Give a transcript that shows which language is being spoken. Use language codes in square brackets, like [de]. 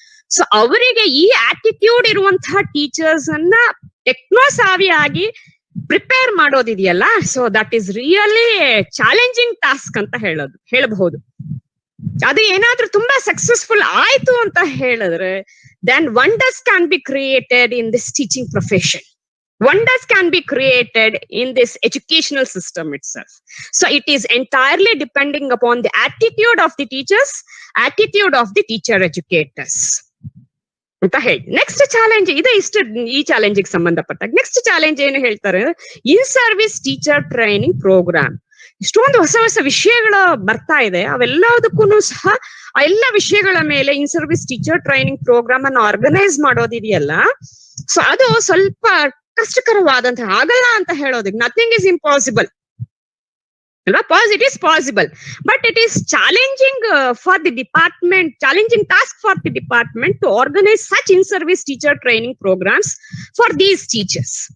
[kn] So ಅವರಿಗೆ ಈ attitude ಇರುವಂತಹ ಟೀಚರ್ಸ್ ಅನ್ನ ಟೆಕ್ನೋಸಾವಿಯಾಗಿ prepare ಮಾಡೋದಿದೆಯಲ್ಲ, so [en] that is really challenging task [kn] ಅಂತ ಹೇಳಬಹುದು. ಅದು ಏನಾದ್ರೂ ತುಂಬಾ ಸಕ್ಸಸ್ಫುಲ್ ಆಯ್ತು ಅಂತ ಹೇಳಿದ್ರೆ, [en] Then wonders can be created in this teaching profession. Wonders can be created in this educational system itself. So it is entirely depending upon the attitude of the teachers, attitude of the teacher educators. [kn] ಅಂತ ಹೇಳಿ next challenge ಇದೆ. ಈ ಚಾಲೆಂಜಿಗೆ ಸಂಬಂಧಪಟ್ಟಾಗ next challenge ಏನು ಹೇಳ್ತಾರೆ, ಇನ್ service teacher training programme. ಇಷ್ಟೊಂದು ಹೊಸ ಹೊಸ ವಿಷಯಗಳು ಬರ್ತಾ ಇದೆ, ಅವೆಲ್ಲದಕ್ಕೂ ಸಹ ಆ ಎಲ್ಲ ವಿಷಯಗಳ ಮೇಲೆ ಇನ್ ಸರ್ವಿಸ್ ಟೀಚರ್ ಟ್ರೈನಿಂಗ್ ಪ್ರೋಗ್ರಾಮ್ ಅನ್ನು ಆರ್ಗನೈಸ್ ಮಾಡೋದಿದೆಯಲ್ಲ, ಸೊ ಅದು ಸ್ವಲ್ಪ ಕಷ್ಟಕರವಾದಂತಹ, ಆಗಲ್ಲ ಅಂತ ಹೇಳೋದಕ್ಕೆ, [en] nothing is impossible [kn] ಅಲ್ವಾ, [en] It is possible, but it is challenging for the department, challenging task for the department to organise such in service teacher training programmes for these teachers.